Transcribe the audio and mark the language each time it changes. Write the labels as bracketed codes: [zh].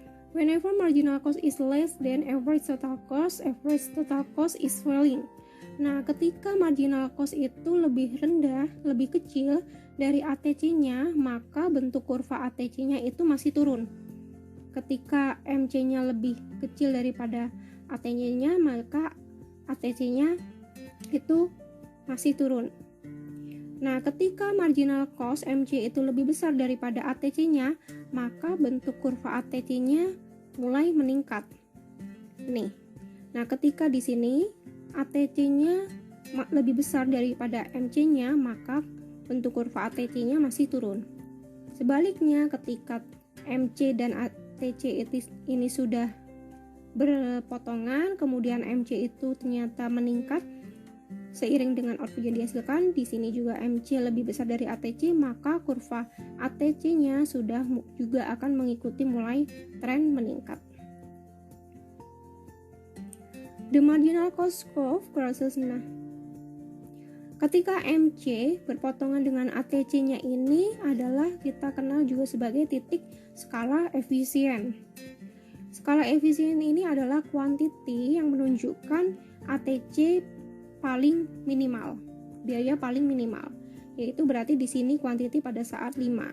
[en] Whenever marginal cost is less than average total cost is falling. [id] Nah, ketika marginal cost itu lebih rendah, lebih kecil dari ATC-nya, maka bentuk kurva ATC-nya itu masih turun. Ketika MC-nya lebih kecil daripada ATC-nya, maka ATC-nya itu masih turun. Nah, ketika marginal cost MC itu lebih besar daripada ATC-nya, maka bentuk kurva ATC-nya mulai meningkat. Nih. Nah, ketika di sini ATC-nya lebih besar daripada MC-nya, maka bentuk kurva ATC-nya masih turun. Sebaliknya, ketika MC dan ATC ini sudah berpotongan, kemudian MC itu ternyata meningkat seiring dengan output yang dihasilkan, di sini juga MC lebih besar dari ATC, maka kurva ATC-nya sudah juga akan mengikuti mulai tren meningkat. [en] The marginal cost curve crosses. [id] Nah, ketika MC berpotongan dengan ATC-nya ini adalah kita kenal juga sebagai titik skala efisien. Skala efisien ini adalah kuantiti yang menunjukkan ATC paling minimal, biaya paling minimal, yaitu berarti di sini kuantiti pada saat 5.